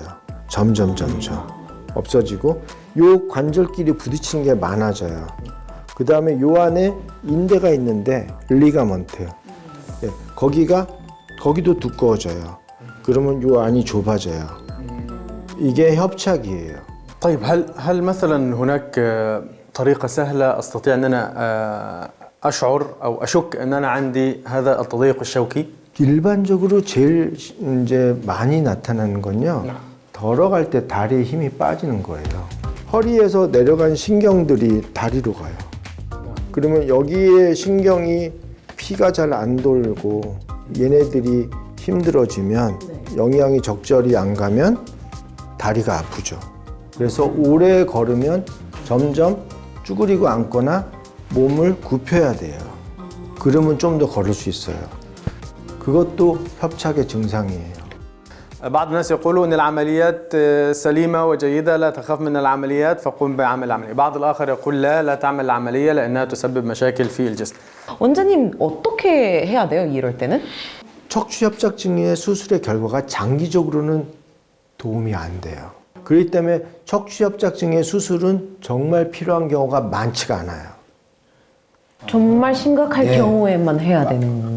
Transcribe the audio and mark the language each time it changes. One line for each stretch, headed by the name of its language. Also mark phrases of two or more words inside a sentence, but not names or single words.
Korean: 점점 없어지고 요 관절끼리 부딪히는 게 많아져요. 그 다음에 요 안에 인대가 있는데 리가먼트, 예, 거기도 두꺼워져요. 그러면 요 안이 좁아져요. 이게 협착이에요.
Arabic: طيب هل مثلا هناك طريقة سهلة أستطيع أن أنا أشعر أو أشك أن أنا عندي هذا التضيق الشوكي؟
Korean: 일반적으로 제일 이제 많이 나타나는 건요. 걸어갈 때 다리에 힘이 빠지는 거예요. 허리에서 내려간 신경들이 다리로 가요. 그러면 여기에 신경이 피가 잘 안 돌고 얘네들이 힘들어지면 영양이 적절히 안 가면 다리가 아프죠. 그래서 오래 걸으면 점점 쭈그리고 앉거나 몸을 굽혀야 돼요. 그러면 좀 더 걸을 수 있어요. 그것도 협착의 증상이에요.
Arabic: بعض الناس يقولوا أن العمليات سليمة وجيدة لا تخاف من العمليات فقم بعمل العملية. بعض الآخر يقول لا تعمل العملية لأنها تسبب مشاكل في الجسم.
Korean: 원장님 어떻게 해야 돼요? 이럴 때는? 척추협착증의 수술의 결과가 장기적으로는 도움이 안 돼요. 그렇기 때문에 척추협착증의 수술은 정말 필요한 경우가 많지가 않아요. 정말 심각할 네. 경우에만 해야 되는.